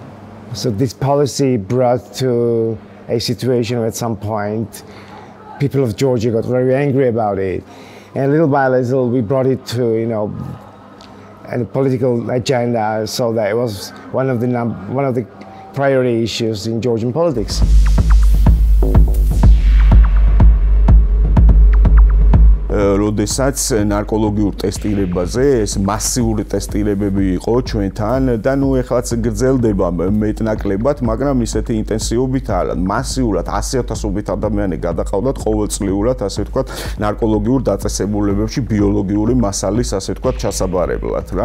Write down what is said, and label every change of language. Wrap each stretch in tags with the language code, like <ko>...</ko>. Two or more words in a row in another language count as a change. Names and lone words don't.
<en>So this policy brought to a situation where at some point people of Georgia got very angry about it. And little by little we brought it to, a political agenda, so that it was one of the priority issues in Georgian politics.</en> <ka>როდესაც ნარკოლოგიურ ტესტირებაზე ეს მასიური ტესტირებები იყო ჩვენთან და ეხლაც გრძელდება მეტნაკლებად, მაგრამ ისეთი ინტენსივობით არა. მასიურად 100,000-ობით ადამიანი გადაყავდათ ყოველწლიურად, ასე ვთქვათ, ნარკოლოგიურ დაწესებულებებში ბიოლოგიური მასალის, ასე ვთქვათ, ჩასაბარებლად რა.</ka>